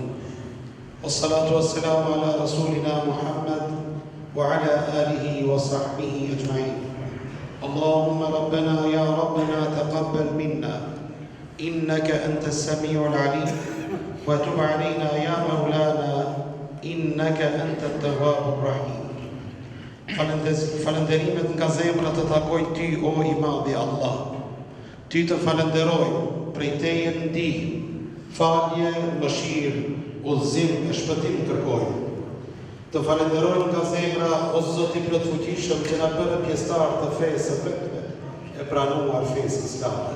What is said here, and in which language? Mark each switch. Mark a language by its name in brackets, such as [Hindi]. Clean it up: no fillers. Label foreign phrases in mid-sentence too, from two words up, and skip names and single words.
[Arabic] والصلاة والسلام على رسولنا محمد وعلى آله وصحبه أجمعين. اللهم ربنا يا ربنا تقبل منا إنك أنت السميع العليم وتب علينا يا مولانا إنك أنت التواب الرحيم. [Albanian] Falënderimet nga zemra të takoj ty, o i madhi Allah. Ty të falenderoj, prej teje ndihmë, falje, mëshirë, udhëzim e shpëtim kërkoj. Të falenderoj nga zemra, o Zoti plotfuqishëm që na bëre pjesëtar të fesë së vetme e pranuar fesë islame.